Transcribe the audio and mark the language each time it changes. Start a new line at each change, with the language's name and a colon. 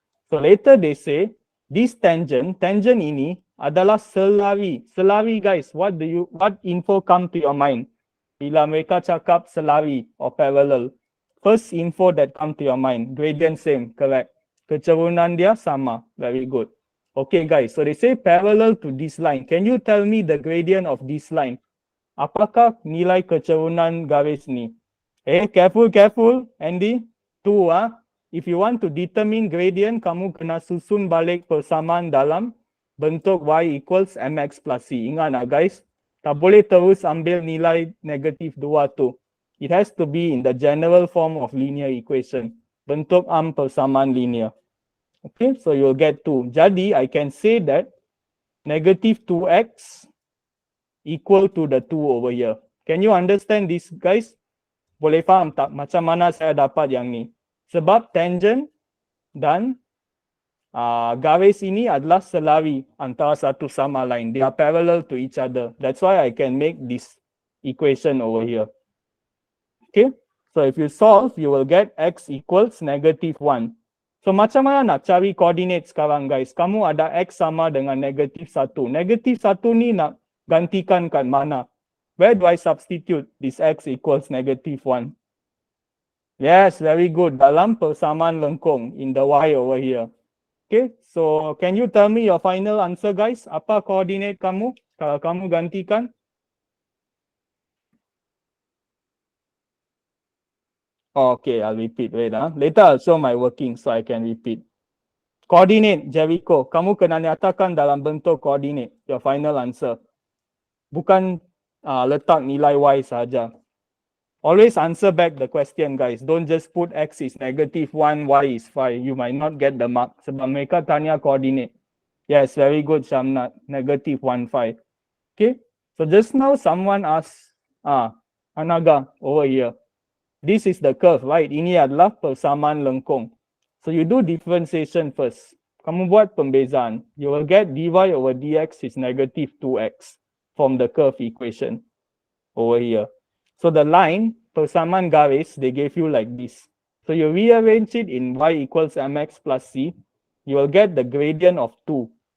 English: So later they say this tangent
Malay: ini adalah selari.
English: Selari guys, what info come to your mind?
Malay: Bila mereka cakap selari
English: or parallel. First info that come to your mind, gradient same, correct.
Malay: Kecerunan dia sama.
English: Very good. Okay guys, so they say parallel to this line. Can you tell me the gradient of this line?
Malay: Apakah nilai kecerunan garis ni? Careful, Andy.
English: 2 If you want to determine gradient,
Malay: kamu kena susun balik persamaan dalam bentuk
English: y equals mx plus c.
Malay: Ingat guys, tak boleh terus ambil nilai negatif 2 tu.
English: It has to be in the general form of linear equation.
Malay: Bentuk persamaan linear.
English: Okay, so you'll get 2. Jadi, I can say that negative 2x equal to the 2 over here. Can you understand this, guys?
Malay: Boleh faham tak macam mana saya dapat yang ni? Sebab tangent dan garis ini adalah selari antara satu sama lain.
English: They are parallel to each other. That's why I can make this equation over here. Okay, so if you solve, you will get x equals negative 1.
Malay: So macam mana nak cari coordinate sekarang guys? Kamu ada x sama dengan negatif 1. Negatif 1 ni nak gantikan kat mana?
English: Where do I substitute this x equals negative 1? Yes, very good.
Malay: Dalam persamaan lengkung
English: in the y over here. Okay, so can you tell me your final answer guys?
Malay: Apa coordinate kamu kalau kamu gantikan?
English: Okay, I'll repeat. Wait, later I'll show my working so I can repeat.
Malay: Coordinate, Jericho. Kamu kena nyatakan dalam bentuk coordinate.
English: Your final answer.
Malay: Bukan letak nilai y saja.
English: Always answer back the question, guys. Don't just put x is negative 1, y is 5. You might not get the mark.
Malay: Sebab mereka tanya coordinate.
English: Yes, very good,
Malay: Shamnat.
English: Negative 1, 5. Okay. So just now someone asked, Anaga over here. This is the curve, right?
Malay: Ini adalah persamaan lengkung.
English: So you do differentiation first.
Malay: Kamu buat pembezaan.
English: You will get dy over dx is negative 2x from the curve equation over here. So the line,
Malay: persamaan garis,
English: they gave you like this. So you rearrange it in y equals mx plus c. You will get the gradient of 2.